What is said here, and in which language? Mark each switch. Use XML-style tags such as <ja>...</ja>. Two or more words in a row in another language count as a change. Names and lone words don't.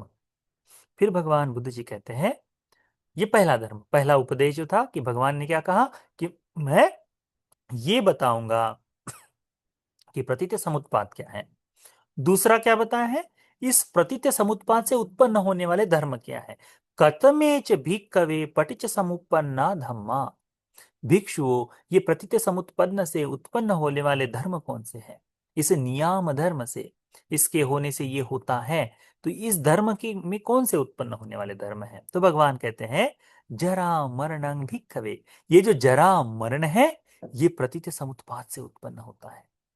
<hi>फिर भगवान बुद्ध जी कहते हैं, ये पहला धर्म, पहला उपदेश जो था कि भगवान ने क्या कहा कि मैं ये बताऊंगा कि प्रतीत्य समुत्पाद क्या है। दूसरा क्या बताया है, इस प्रतीत्य समुत्पाद से उत्पन्न होने वाले धर्म क्या है।</hi> <pi>कतमेच भिक्खवे पटिच समुत्पन्ना धम्मा,</pi> <hi>भिक्षुओं, ये प्रतीत्य समुत्पन्न से उत्पन्न होने वाले धर्म कौन से हैं। इस नियाम धर्म से, इसके होने से ये होता है, तो इस धर्म की में कौन से उत्पन्न होने वाले धर्म है। तो भगवान कहते हैं</hi> <pi>जरा मरणं भिक्खवे,</pi> <hi>ये जो जरा मरण है, ये प्रतीत्य समुत्पाद से उत्पन्न होता है।</hi>